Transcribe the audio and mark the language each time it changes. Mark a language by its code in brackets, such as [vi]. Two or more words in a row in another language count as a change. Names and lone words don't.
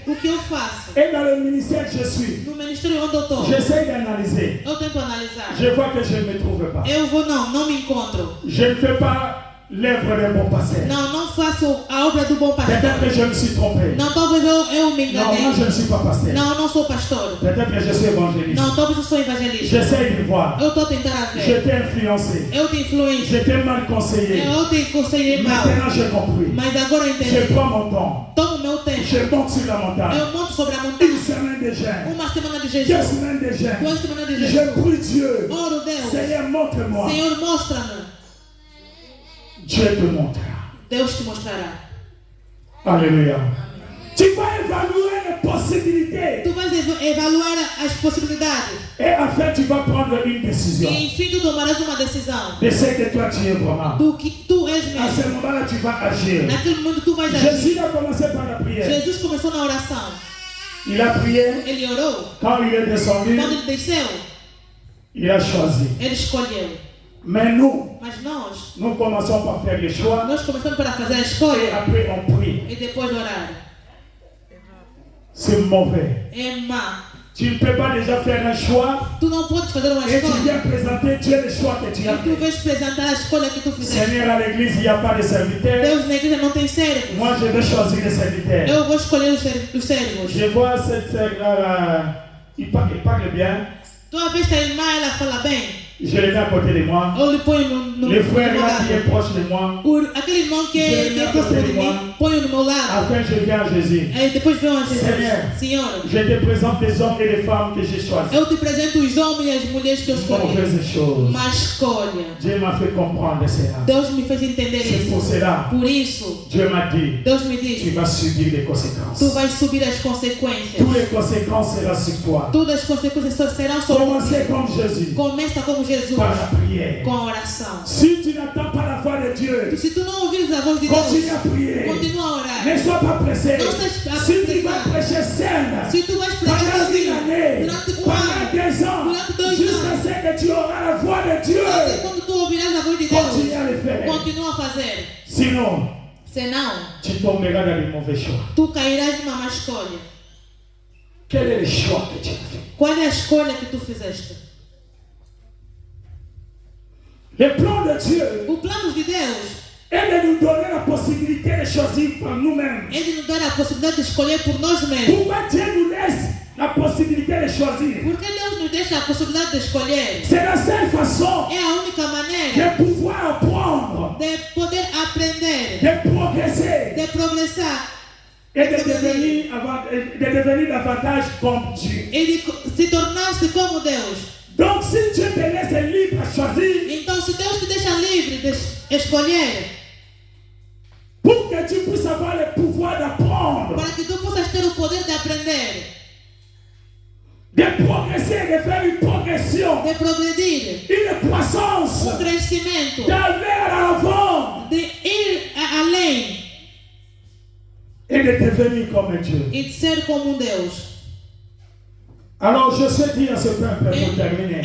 [pt] o que eu faço. [fr] Et dans le ministère que je suis, [pt] No ministério onde eu estou, [fr] j'essaie d'analyser. [pt] eu tento analisar. [fr] Je vois que je ne me trouve pas. [pt] Eu vou, não me encontro. [fr] Je ne fais pas l'œuvre d'un bon pasteur. [pt] Não faço a obra do bom pastor. [fr] Peut-être que je me suis trompé. [pt] Não, talvez eu me [fr] Non, moi [pt] enganei. [fr] je ne suis pas pasteur. [pt] Não, eu não sou pastor. [fr] Peut-être que je suis évangéliste. [pt] Não, talvez eu sou evangelista. [fr] J'essaie de voir. [pt] Eu estou tentando [fr] Je [pt] ver. [fr] t'ai influencé. [pt] Eu te influencio. [fr] Je t'ai mal conseillé. [pt] Eu te aconselhei mal. [fr] Maintenant j'ai compris. [pt] Mas agora eu [fr] Je [pt] entendi. [fr] prends mon temps. [pt] Tomo o meu tempo. [fr] Je monte sur la montagne. [pt] Eu monto sobre a montanha. [fr] Une semaine de jeûne. [pt] Uma semana de 2 jejum. [fr] semaines de jeûne. [pt] 2 semanas de [fr] Je [pt] jejum. [fr] prie Dieu. [pt] Oro Deus. [fr] Seigneur, montre-moi. [pt] Senhor, mostra-me. [fr] Dieu te montrera. [pt] Deus te mostrará. [fr] Alléluia. Tu vas évaluer les possibilités. [pt] Tu vais evaluar as possibilidades. [fr] Et enfin, tu vas prendre une décision. [pt] E enfim tu tomarás uma decisão. [fr] De ce que toi tu es vraiment. [pt] Do que tu és [fr] À ce [pt] mesmo. [fr] moment-là, tu vas agir. [pt] Naquele momento tu vais agir. [fr] Jésus a commencé par la prière. [pt] Jesus começou na oração. [fr] Il a prié. [pt] Ele orou. [fr] Quand il est descendu, [pt] Quando ele desceu, [fr] il a choisi. [pt] ele escolheu. [fr] Mais nous, [pt] Mas nós [fr] nous commençons par faire les choix. [pt] começamos para fazer a [fr] Et [pt] escolha [fr] après, on prie. [pt] e depois orar. [fr] C'est mauvais. [pt] É má. [fr] Tu ne peux pas déjà faire un choix [pt] Tu não podes fazer uma [fr] et tu [pt] escolha. [fr] viens présenter Dieu le choix que tu as [pt] E tu [fr] fait. [pt] vais apresentar a escolha que tu fizeste. [fr] Seigneur, à l'église, il n'y a pas de serviteurs. [pt] Deus na igreja não tem servos. [fr] Moi, je vais choisir les serviteurs. [pt] Eu vou escolher os servos. [fr] Je vois cette sœur, il parle bien. [pt] Tu a visto a irmã, ela fala bem. [fr] Je le mets à côté de moi. [pt] Eu lhe ponho no [fr] Le [pt] meu [fr] frère là qui [pt] lado. [fr] est proche de moi, [pt] Aquele irmão que é próximo de mim, ponho no meu lado. [fr] afin que je vienne à Jésus. [pt] Aí depois vem a Jesus. [fr] Seigneur. [pt] Senhor, [fr] Je te présente les hommes et les femmes que j'ai choisis. [pt] eu te apresento os homens e as mulheres que eu escolhi. [fr] Mauvaise chose. [pt] Uma escolha. [fr] Dieu m'a fait comprendre cela. [pt] Deus me fez entender [fr] C'est pour [pt] isso. [fr] cela, [pt] Por isso, [fr] Dieu m'a dit, [pt] Deus me [fr] tu [pt] disse, [fr] vas subir les conséquences. [pt] tu vais subir as consequências. [fr] Toutes les conséquences seront sur toi. [pt] Todas as consequências só serão sobre [fr] Commencez [pt] ti. [fr] comme Jésus, [pt] Começa como Jesus, [fr] par la prière. [pt] com a oração. [fr] Si tu n'entends pas la voix de Dieu, [pt] Se tu não ouvires a voz de [fr] continue [pt] Deus, [fr] à prier. [pt] continua a orar. [fr] Ne sois pas pressé. [pt] Não sejas [fr] Si tu vas [pt] apressado. [fr] prêcher seul, [pt] Se tu vais pregar [fr] pendant une [pt] sozinho, [fr] année, [pt] durante um [fr] pendant [pt] ano, [fr] 2 ans, [pt] durante 2 [fr] jusqu'à [pt] anos, [fr] ce que tu auras la voix de [pt] até [fr] Dieu, [pt] quando tu ouvirás a voz de [fr] continue [pt] Deus, [fr] à le faire. [pt] continua a fazer. [fr] Sinon, [pt] Senão, [fr] tu tomberas dans les mauvais choix. [pt] tu cairás numa má escolha. [fr] Quel est le choix que tu as fait? [pt] Qual é a escolha que tu fizeste? [fr] Le plan de Dieu [pt] O plano de Deus [fr] est de nous donner la possibilité de choisir par nous-mêmes. [pt] é de nos dar a possibilidade de escolher por nós mesmos. [fr] Pourquoi Dieu nous laisse la possibilité de choisir? [pt] Porque Deus nos deixa a possibilidade de escolher. [fr] C'est la seule façon [pt] É a única maneira [fr] de pouvoir apprendre, [pt] de poder aprender, [fr] de progresser [pt] de progressar [fr] et de devenir davantage comme Dieu. [pt] e de se tornar-se como Deus. [fr] Donc si Dieu te laisse libre à choisir, [pt] Então, se Deus te deixa livre de escolher, [fr] pour que tu puisses avoir le pouvoir d'apprendre, [pt] para que tu possas ter o poder de aprender, [fr] de progresser, de faire une progression, [pt] de progredir, [fr] une croissance, [pt] crescimento, [fr] d'aller à l'avant [pt] de ir além [fr] et de devenir comme Dieu. [pt] e de ser como Deus. [fr] Alors je sais dire à ce peuple pour terminer.